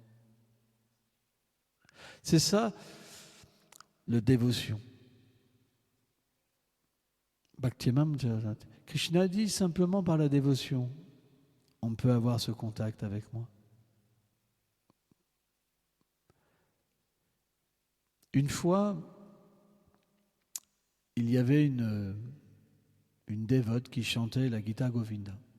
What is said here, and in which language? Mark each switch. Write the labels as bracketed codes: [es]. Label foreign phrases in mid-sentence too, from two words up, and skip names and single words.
[fr] C'est ça, le dévotion. [sa] Bhakti-mam Jayadev. [fr] Krishna dit simplement par la dévotion, on peut avoir ce contact avec moi. Une fois, il y avait une dévote qui chantait la Gita Govinda.